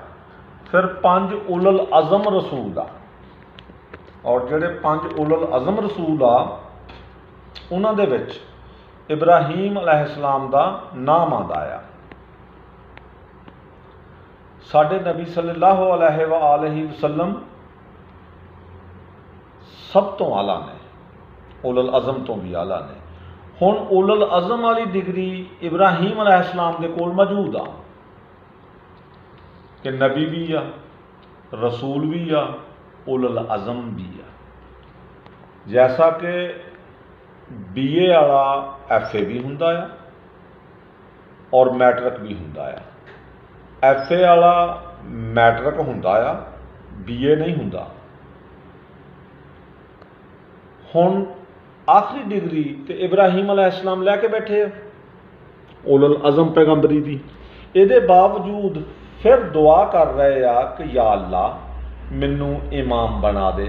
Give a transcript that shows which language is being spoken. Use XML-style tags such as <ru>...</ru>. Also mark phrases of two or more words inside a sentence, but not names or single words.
<pa>پھر 5 اولو العزم رسول آ، اور جہڑے 5 اولو العزم رسول آ اوہناں دے وچ ابراہیم علیہ السلام کا نام آندا آ. ساڈے نبی</pa> <ar>صلى الله عليه وآله وسلم</ar> <pa>سب تو اعلیٰ نے، اولو العزم تو بھی اعلیٰ نے. ہُن اولو العزم والی ڈگری ابراہیم علیہ السلام دے کول موجود آ کہ نبی بھی آ، رسول بھی آ، اولو العزم بھی آ. جیسا کہ BA والا FA بھی ہندا آ اور میٹرک بھی ہندا آ. FA والا میٹرک ہندا آ BA نہیں ہندا. ہُن آخری ڈگری تو ابراہیم علیہ السلام لیکے بیٹھے اولو العزم پیغمبری دی. ایہدے باوجود پھر دعا کر رہے آ کہ یا اللہ مینوں امام بنا دے.</pa>